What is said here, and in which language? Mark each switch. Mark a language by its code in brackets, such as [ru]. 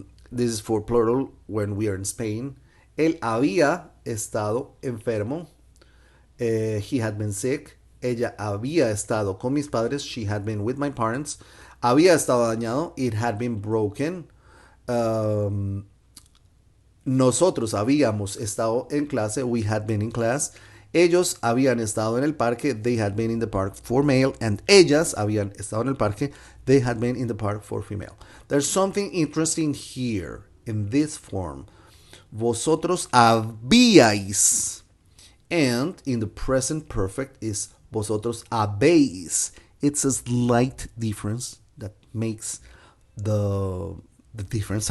[en] This is for plural when we are in Spain. [es] Él había estado enfermo. [en] He had been sick. [es] Ella había estado con mis padres. [en] She had been with my parents. [es] Había estado dañado. [en] It had been broken. [es] Nosotros habíamos estado en clase. [en] We had been in class. [es] Ellos habían estado en el parque. [en] They had been in the park for male. And [es] ellas habían estado en el parque. [en] They had been in the park for female. There's something interesting here in this form. [es] Vosotros habíais. [en] And in the present perfect is [es] vosotros habéis. [en] It's a slight difference that makes the difference.